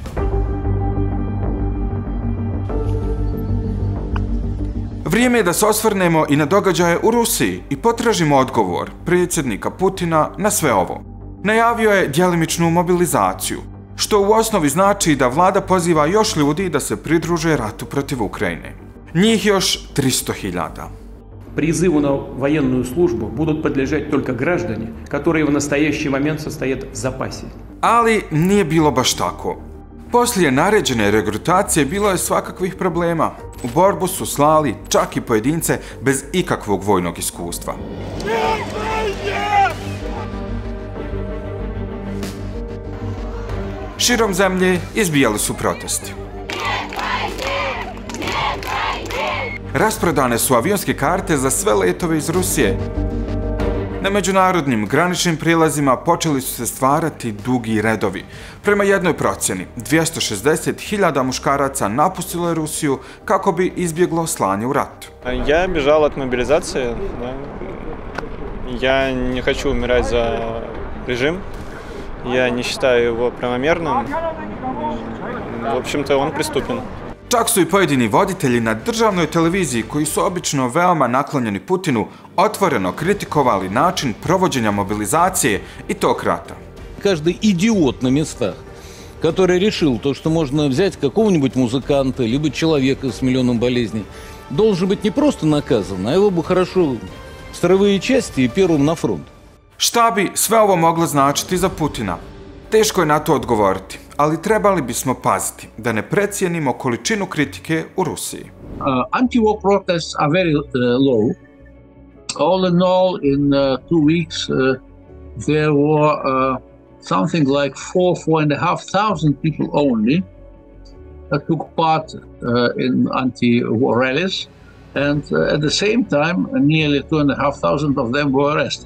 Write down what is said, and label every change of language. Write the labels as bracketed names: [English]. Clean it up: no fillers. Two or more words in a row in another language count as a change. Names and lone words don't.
[Bosnian] Vrijeme je da se osvrnemo i na događaje u Rusiji i potražimo odgovor predsjednika Putina na sve ovo. Najavio je djelimičnu mobilizaciju, što u osnovi znači da vlada poziva još ljudi da se pridruže ratu protiv Ukrajine. Njih još 300.000. [Russian] Призыву на военную службу будут подлежать только граждане, которые в настоящий момент состоят в запасе. [Bosnian] Ali nije bilo baš tako. Poslije naređene regrutacije bilo je svakakvih problema. U borbu su slali čak i pojedince bez ikakvog vojnog iskustva. Širom zemlje izbijali su protesti. Rasprodane su avionske karte za sve letove iz Rusije. Na međunarodnim graničnim prijelazima počeli su se stvarati dugi redovi. Prema jednoj procjeni, 260.000 muškaraca napustilo je Rusiju kako bi izbjeglo slanje u rat. [Russian] Я бежал от мобилизации, Я не хочу умирать за режим. Я не считаю его правомерным. В общем-то, он преступен. [Bosnian] Čak su i pojedini voditelji na državnoj televiziji, koji su obično veoma naklonjeni Putinu, otvoreno kritikovali način provođenja mobilizacije i tog rata. [Russian] Каждый идиот на местах, который решил то, что можно взять какого-нибудь музыканта, либо человека с миллионом болезней, должен быть не просто наказан, а его бы хорошо в строевые части и первым на фронт. [Bosnian] Šta bi sve ovo moglo značiti za Putina? Teško je na to odgovoriti, ali trebali bismo paziti da ne precijenimo količinu kritike u Rusiji. [English] Anti-war protests are very low. All in all, in 2 weeks, there were something like 4,500 people only took part in anti-war rallies, and at the same time, nearly 2,500 of them were arrested.